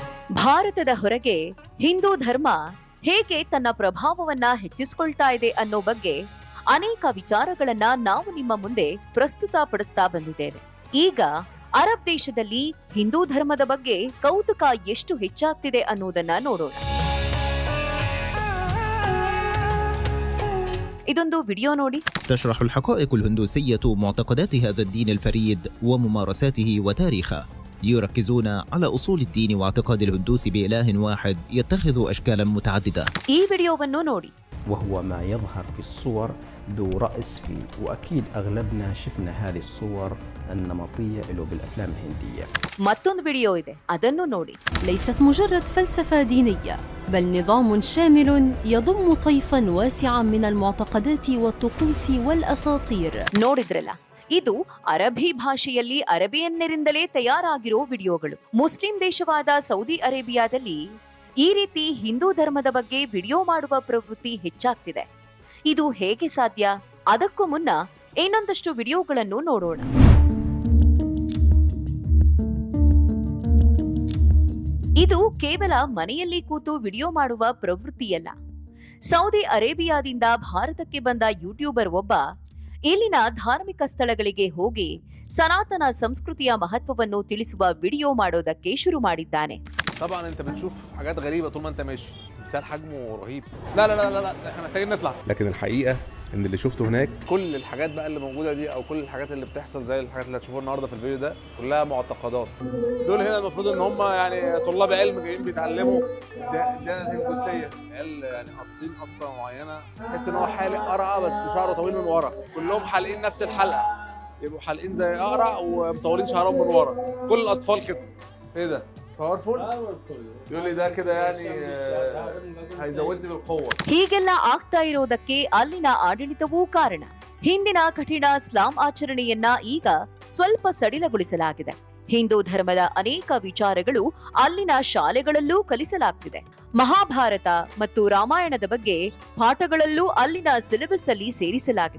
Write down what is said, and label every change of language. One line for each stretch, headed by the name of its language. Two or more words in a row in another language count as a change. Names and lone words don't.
Kannada: ಭಾರತದ ಹೊರಗೆ ಹಿಂದೂ ಧರ್ಮ ಹೇಗೆ ತನ್ನ ಪ್ರಭಾವವನ್ನ ಹೆಚ್ಚಿಸಿಕೊಳ್ತಾ ಇದೆ ಅನ್ನೋ ಬಗ್ಗೆ ಅನೇಕ ವಿಚಾರಗಳನ್ನ ನಾವು ನಿಮ್ಮ ಮುಂದೆ ಪ್ರಸ್ತುತಪಡಿಸ್ತಾ ಬಂದಿದ್ದೇವೆ. ಈಗ ಅರಬ್ ದೇಶದಲ್ಲಿ ಹಿಂದೂ ಧರ್ಮದ ಬಗ್ಗೆ ಕೌತುಕ ಎಷ್ಟು ಹೆಚ್ಚಾಗ್ತಿದೆ ಅನ್ನೋದನ್ನ ನೋಡೋಣ. ಇದೊಂದು ವಿಡಿಯೋ ನೋಡಿ.
Arabic: تشرح الحقائق الهندوسية معتقدات هذا الدين الفريد وممارساته وتاريخه. يركزون على أصول الدين واعتقاد الهندوس بإله واحد يتخذ أشكالا متعددة.
Kannada: ಈ ವಿಡಿಯೋವನ್ನು ನೋಡಿ.
Arabic: وهو ما يظهر في الصور ذو رأس فيه، وأكيد أغلبنا شفنا هذه الصور النمطية له بالأفلام الهندية.
Kannada: ಮತ್ತೊಂದು ವಿಡಿಯೋ ಇದೆ, ಅದನ್ನು ನೋಡಿ.
Arabic: ليست مجرد فلسفة دينية، بل نظام شامل يضم طيفا واسعا من المعتقدات والطقوس والأساطير.
Kannada: ನೋಡಿದ್ರಲ್ಲ, ಇದು ಅರಬಿ ಭಾಷೆಯಲ್ಲಿ ಅರಬಿಯನ್ನರಿಂದಲೇ ತಯಾರಾಗಿರೋ ವಿಡಿಯೋಗಳು. ಮುಸ್ಲಿಂ ದೇಶವಾದ ಸೌದಿ ಅರೇಬಿಯಾದಲ್ಲಿ ಈ ರೀತಿ ಹಿಂದೂ ಧರ್ಮದ ಬಗ್ಗೆ ವಿಡಿಯೋ ಮಾಡುವ ಪ್ರವೃತ್ತಿ ಹೆಚ್ಚಾಗ್ತಿದೆ. ಇದು ಹೇಗೆ ಸಾಧ್ಯ? ಅದಕ್ಕೂ ಮುನ್ನ ಇನ್ನೊಂದಷ್ಟು ವಿಡಿಯೋಗಳನ್ನು ನೋಡೋಣ. ಇದು ಕೇವಲ ಮನೆಯಲ್ಲಿ ಕೂತು ವಿಡಿಯೋ ಮಾಡುವ ಪ್ರವೃತ್ತಿಯಲ್ಲ. ಸೌದಿ ಅರೇಬಿಯಾದಿಂದ ಭಾರತಕ್ಕೆ ಬಂದ ಯೂಟ್ಯೂಬರ್ ಒಬ್ಬ ಇಲ್ಲಿನ ಧಾರ್ಮಿಕ ಸ್ಥಳಗಳಿಗೆ ಹೋಗಿ ಸನಾತನ ಸಂಸ್ಕೃತಿಯ ಮಹತ್ವವನ್ನು ತಿಳಿಸುವ ವಿಡಿಯೋ ಮಾಡೋದಕ್ಕೆ ಶುರು ಮಾಡಿದ್ದಾನೆ.
Arabic: طبعا انت بتشوف حاجات غريبه طول ما انت ماشي، مثال حجمه رهيب. لا لا لا لا, لا. احنا محتاجين نطلع. لكن الحقيقه ان اللي شفته هناك كل الحاجات بقى اللي موجوده دي او كل الحاجات اللي بتحصل زي الحاجات اللي هتشوفوها النهارده في الفيديو ده كلها معتقدات. دول هنا المفروض ان هم يعني طلاب علم جايين بيتعلموا الديانه الهندوسيه. يعني قاصين قصه معينه تحس ان هو حالق قرعه بس شعره طويل من ورا، كلهم حالقين نفس الحلقه، يبقوا حالقين زي قرع ومطولين شعرهم من ورا. كل الاطفال كده. ايه ده؟ باورفول؟ يقول لي ده كده يعني هيزودني بالقوه.
Kannada: ಹೀಗೆಲ್ಲ ಆಗ್ತಾ ಇರೋದಕ್ಕೆ ಅಲ್ಲಿನ ಆಡಳಿತವೂ ಕಾರಣ. ಹಿಂದಿನ ಕಠಿಣ ಇಸ್ಲಾಂ ಆಚರಣೆಯನ್ನ ಈಗ ಸ್ವಲ್ಪ ಸಡಿಲಗೊಳಿಸಲಾಗಿದೆ. ಹಿಂದೂ ಧರ್ಮದ ಅನೇಕ ವಿಚಾರಗಳು ಅಲ್ಲಿನ ಶಾಲೆಗಳಲ್ಲೂ ಕಲಿಸಲಾಗ್ತಿದೆ. ಮಹಾಭಾರತ ಮತ್ತು ರಾಮಾಯಣದ ಬಗ್ಗೆ ಪಾಠಗಳಲ್ಲೂ ಅಲ್ಲಿನ ಸಿಲೆಬಸ್ ಅಲ್ಲಿ ಸೇರಿಸಲಾಗಿದೆ.